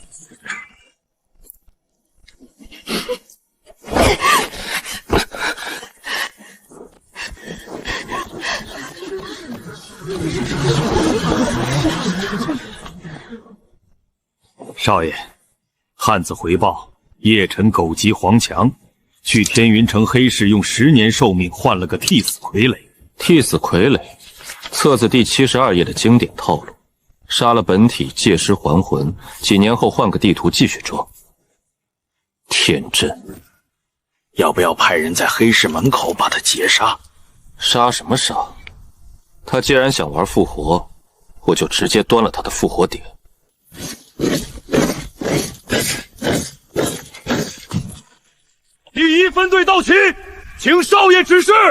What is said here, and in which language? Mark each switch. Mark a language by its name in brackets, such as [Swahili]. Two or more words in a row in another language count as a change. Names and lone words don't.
[Chinese] 少爷，汉子回报，叶晨狗急黄强，去天云城黑市用10年寿命换了个替死傀儡。替死傀儡，册子第72页的经典套路，杀了本体，借尸还魂，几年後換個地圖繼續裝。天真，要不要派人在黑市門口把他截殺？殺什麼殺？他既然想玩復活，我就直接端了他的復活點。第1分隊到齊，請少爺指示。